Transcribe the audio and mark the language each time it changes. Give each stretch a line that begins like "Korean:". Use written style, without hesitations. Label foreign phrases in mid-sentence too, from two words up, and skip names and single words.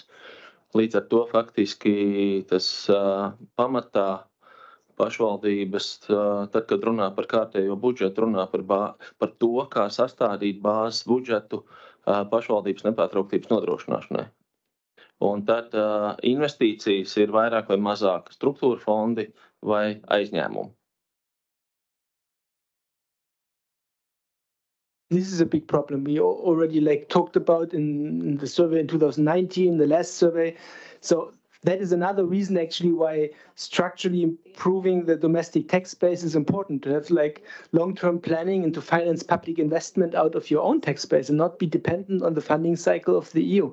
Latvian: Līdz ar to faktiski tas pamatā pašvaldības, tad, kad runā par kārtējo budžetu, runā par to, kā sastādīt bāzes budžetu pašvaldības nepārtrauktības nodrošināšanai. Un tad investīcijas ir vairāk vai mazāk struktūra fondi vai aizņēmumi.
English: This is a big problem. We already talked about in the survey in 2019, the last survey. So that is another reason actually why structurally improving the domestic tax base is important, to have long-term planning and to finance public investment out of your own tax base and not be dependent on the funding cycle of the EU.